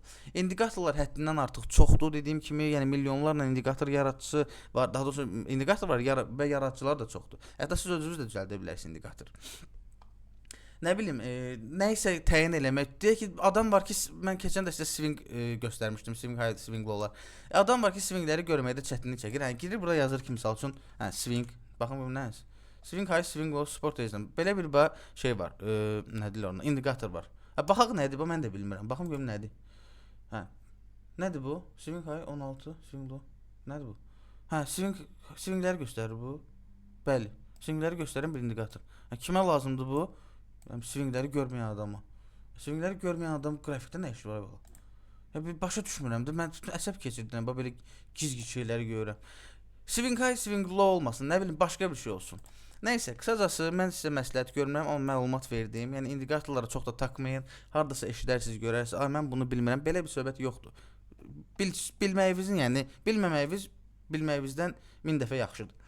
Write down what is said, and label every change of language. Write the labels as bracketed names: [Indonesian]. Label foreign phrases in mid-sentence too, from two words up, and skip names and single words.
[Azerbaijani] İndikatorlar həddindən artıq çoxdur, dediyim kimi, yəni milyonlarla indikator yaradıcısı var, daha doğrusu indikator var və yaradıcılar da çoxdur. Hətta siz özünüz də düzəldə bilərsiniz indikator. Nə bilim, nə isə təyin eləmək. Deyək ki, adam var ki, mən keçən də sizə swing göstərmişdim, [English] swing high, swing low-lar. [Azerbaijani] Adam var ki, swingləri görməkdə çətinlik çəkir. Hə, girir burada yazır ki, misal üçün, hə, swing, baxın bu nədir? [English] Swing high, swing low, sport izləm. [Azerbaijani] Belə bir şey var, nə deyirlər ona, indikator var. Hə, baxaq nədir bu, mən də bilmirəm. Baxım görüm nədir. Hə, nədir bu? [English] Swing high, 16, swing low, [Azerbaijani] nədir bu? Hə, swingləri göstərir bu. Bəli, swingləri göstərən bir indikator. Hə, kimə lazımdır bu? Swingləri görməyən adama. Swingləri görməyən adam qrafikdə nə işi var belə? Hə, başa düşmürəm də, mən əsəb keçirdirəm, belə gizgi şeyləri görürəm. [English] Swing high, swing low [Azerbaijani] olmasın, nə bilim, başqa bir şey olsun. Nəysə, qısacası mən sizə məsləhət görmürəm, amma məlumat verdim. Yəni indikatorlara çox da takmayın. Hardasa eşidərsiniz, görərsiniz. Ay mən bunu bilmirəm. Belə bir söhbət yoxdur. Bilməyinizin, yəni bilməyinizdən 1000 dəfə yaxşıdır.